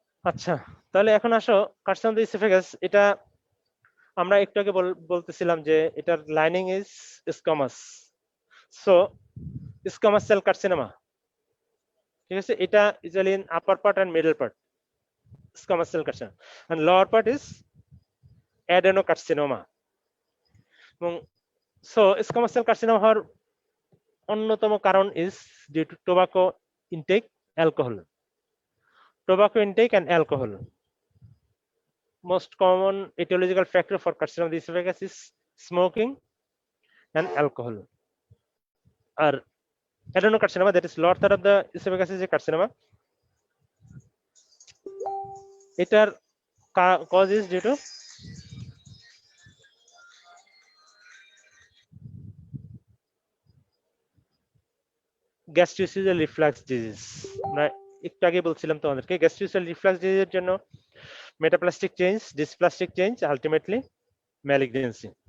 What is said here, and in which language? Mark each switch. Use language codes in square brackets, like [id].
[bn] আচ্ছা, তাহলে এখন আসো কার্সিনোমা অফ দ্য ইসোফেগাস, এটা আমরা একটু আগে বলতেছিলাম যে এটার lining is squamous, so squamous cell carcinoma, ঠিক আছে, এটা usually in upper part and middle part squamous cell carcinoma, and lower part is adenocarcinoma. এবং সো স্কোমাস সেল কার্সিনোমা হওয়ার অন্যতম কারণ is due to tobacco intact, alcohol, [en] tobacco intake and alcohol. Most common etiological factor for carcinoma of the esophagus is smoking and alcohol. Or adenocarcinoma, that is lower third of the esophagus is a carcinoma. Etar cause is due to gastroesophageal reflux disease. [bn] একটু আগে বলছিলাম তোমাদেরকে গ্যাস্ট্রোএসোফেজিয়াল reflux ডিজিজের জন্য metaplastic change, dysplastic change, ultimately malignancy.